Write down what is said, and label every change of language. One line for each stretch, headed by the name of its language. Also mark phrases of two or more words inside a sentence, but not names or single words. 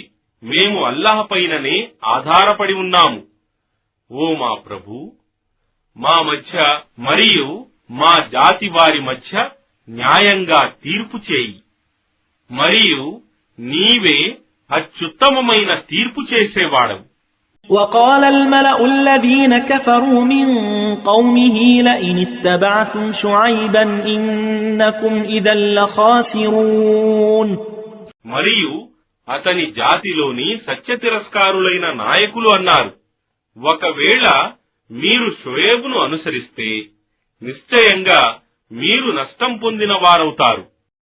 Telugu: మేము అల్లహపైననే ఆధారపడి ఉన్నాము. ఓ మా ప్రభూ, మా మధ్య మరియు మా జాతి వారి మధ్య న్యాయంగా తీర్పు చేయి, మరియు నీవే అత్యుత్తమమైన తీర్పు చేసేవాడవు.
Arabic: وقال الملأ الذين كفروا من قومه لئن اتبعتم شعيبا إنكم إذا لخاسرون.
Telugu: మరియు అతని జాతిలోని సత్యతిరస్కారులైన నాయకులు అన్నారు, ఒకవేళ మీరు షుయైబును అనుసరిస్తే నిశ్చయంగా మీరు నష్టం పొందిన వారవుతారు.